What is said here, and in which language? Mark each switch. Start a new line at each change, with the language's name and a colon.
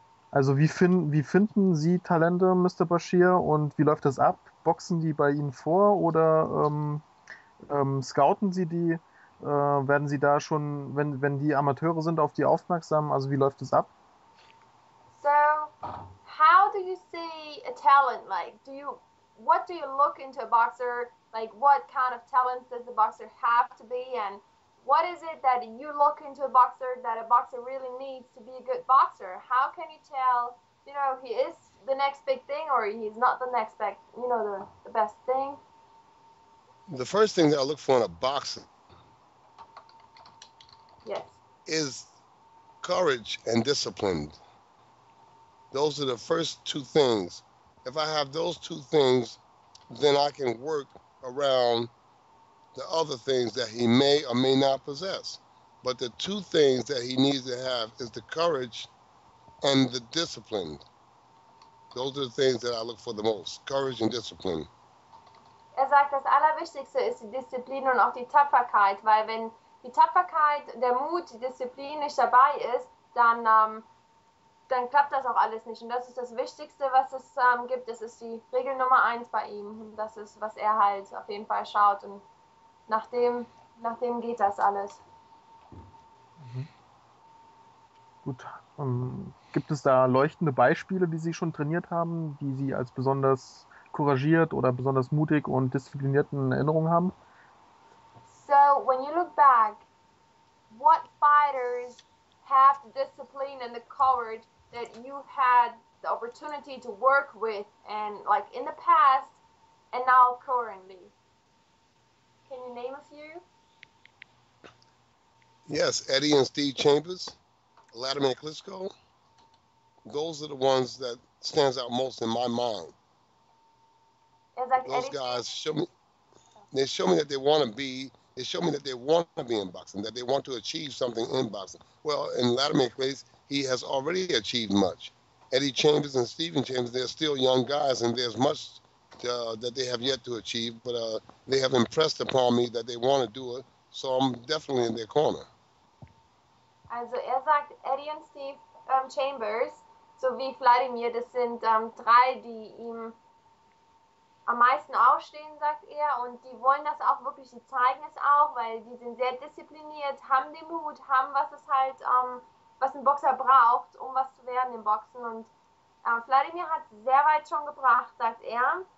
German: Also wie finden Sie Talente, Mr. Bashir, und wie läuft das ab? Boxen die bei Ihnen vor oder scouten Sie die? Werden Sie da schon, wenn die Amateure sind, auf die aufmerksam? Also wie läuft das ab?
English: So, how do you see a talent? Like, what do you look into a boxer? Like, what kind of talent does the boxer have to be? And what is it that you look into a boxer that a boxer really needs to be a good boxer? How can you tell, he is the next big thing or he's not the next big, the best thing? The first thing that I look for in a boxer is courage and discipline. Those are the first two things. If I have those two things, then I can work around the other things that he may or may not possess. But the two things that he needs to have is the courage and the discipline. Those are the things that I look for the most, courage and discipline.
German: Er sagt, das Allerwichtigste ist die Disziplin und auch die Tapferkeit, weil wenn die Tapferkeit, der Mut, die Disziplin nicht dabei ist, dann dann klappt das auch alles nicht. Und das ist das Wichtigste, was es gibt. Das ist die Regel Nummer 1 bei ihm. Und das ist, was er halt auf jeden Fall schaut. Und nach dem geht das alles. Gut. Gibt es da leuchtende Beispiele, die Sie schon trainiert haben, die Sie als besonders couragiert oder besonders mutig und diszipliniert in Erinnerung haben?
English: So, when you look back, what fighters have the discipline and the courage that you had the opportunity to work with, and like in the past and now currently? Can you name a few? Yes, Eddie and Steve Chambers, Vladimir Klitschko. Those are the ones that stands out most in my mind. It's like Those Eddie guys show me that they want to be. They show me that they want to be in boxing, that they want to achieve something in boxing. Well, in Vladimir's case, he has already achieved much. Eddie Chambers and Stephen Chambers, they're still young guys, and there's much that they have yet to achieve, but they have impressed upon me that they want to do it, so I'm definitely in their corner.
German: Also sagt Eddie und Steve Chambers sowie Vladimir, das sind 3, die ihm am meisten aufstehen, sagt er, und die wollen das auch wirklich, die zeigen es auch, weil die sind sehr diszipliniert, haben den Mut, haben was es halt, was ein Boxer braucht, um was zu werden im Boxen, und Vladimir hat sehr weit schon gebracht, sagt er.